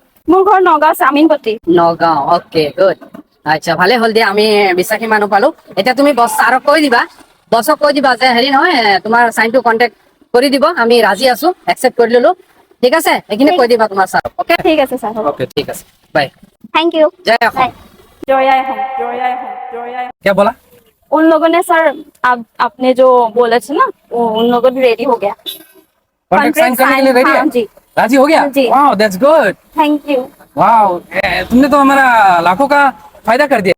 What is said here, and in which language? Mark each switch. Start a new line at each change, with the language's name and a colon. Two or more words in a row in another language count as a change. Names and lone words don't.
Assamese: মোৰ ঘৰ নগাঁও চামিনপট্টি। নগাঁও।
English: okay good.
Assamese: আচ্ছা ভালে হ'ল দিয়া, আমি বিশ্বাসী মানুহ পালো। এতিয়া তুমি বছ ছাৰক কৈ দিবা যে হেৰি নহয়, তোমাৰ চাইনটো কণ্টেক্ট কৰি দিব, আমি ৰাজি আছো, একচেপ্ট কৰি ললো, ঠিক আছে? এইখিনি কৈ দিবা তোমাৰ ছাৰক। অ'কে ঠিক আছে স্যার। অ'কে ঠিক আছে, বাই।
English: thank you.
Assamese: জয় অসম। बाय। জয় আই অসম, জয় আই অসম, জয় আই অসম, जय आए हम।
Hindi: क्या बोला? उन लोगों ने सर, आपने जो बोला था ना, वो उन लोगों ने रेडी हो गया। कॉन्ट्रैक्ट साइन करने के लिए रेडी हाँ है? जी। राजी हो गया? जी। वाह,
English: that's good. thank you.
Hindi: वाह, तुमने तो हमारा लाखों का फायदा कर दिया।